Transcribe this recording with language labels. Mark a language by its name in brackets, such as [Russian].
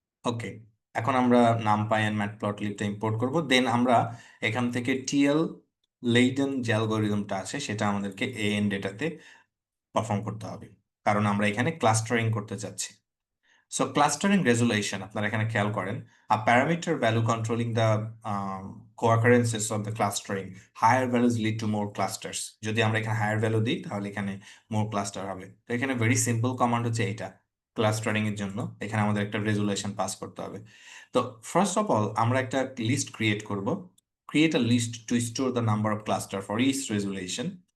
[Bangla] ওকে, এখন আমরা NumPy and ম্যাটপ্লটলিবটা import করব। দেন আমরা এখান থেকে টিএল লেইডেন যে অ্যালগোরিদমটা আছে সেটা আমাদেরকে এএন ডেটাতে পারফর্ম করতে হবে, কারণ আমরা এখানে ক্লাস্টারিং করতে চাচ্ছি। [English] So clustering resolution, [Bangla] আপনারা এখানে খেয়াল করেন, [English] a parameter value controlling the co-occurrences of the clustering. Higher values lead to more clusters. [Bangla] যদি আমরা এখানে higher value দিই তাহলে এখানে more cluster হবে। তো এখানে very simple command হচ্ছে এটা, ক্লাস্টারিং এর জন্য এখানে আমাদের একটা রেজুলেশন পাস করতে হবে। তো ফার্স্ট অফ অল আমরা একটা লিস্ট ক্রিয়েট করব। [English] Create a list to store the number of cluster for each resolution.